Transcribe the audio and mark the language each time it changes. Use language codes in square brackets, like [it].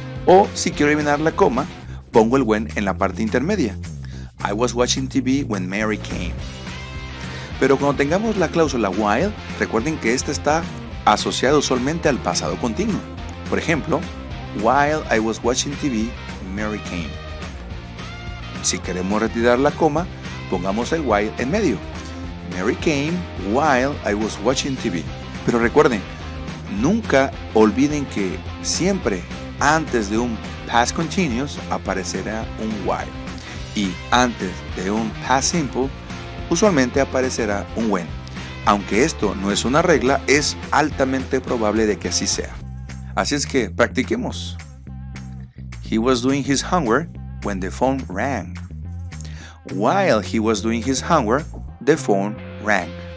[es] O si quiero eliminar la coma, pongo el when en la parte intermedia. [en] I was watching TV when Mary came. [es] Pero cuando tengamos la cláusula while, recuerden que esta está asociada usualmente al pasado continuo. Por ejemplo, [en] while I was watching TV, Mary came. [es] Si queremos retirar la coma, pongamos el while en medio. [en] Mary came while I was watching TV. [es] Pero recuerden, nunca olviden que siempre antes de un past continuous aparecerá un while. Y antes de un past simple, usualmente aparecerá un when. Aunque esto no es una regla, es altamente probable de que así sea. Así es que practiquemos. [en] He was doing his homework when the phone rang. While he was doing his homework, the phone rang.